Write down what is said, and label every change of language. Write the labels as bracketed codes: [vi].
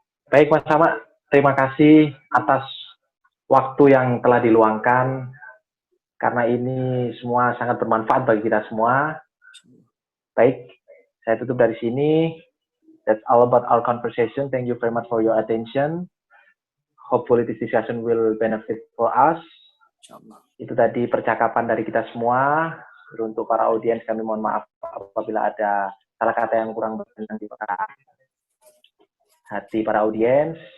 [id] Baik Mas Sama, terima kasih atas waktu yang telah diluangkan, karena ini semua sangat bermanfaat bagi kita semua. Baik, saya tutup dari sini. [en] That's all about our conversation. Thank you very much for your attention. Hopefully this discussion will benefit for us. [id] Itu tadi percakapan dari kita semua. Untuk para audiens kami mohon maaf apabila ada salah kata yang kurang berkenan di hati para audiens.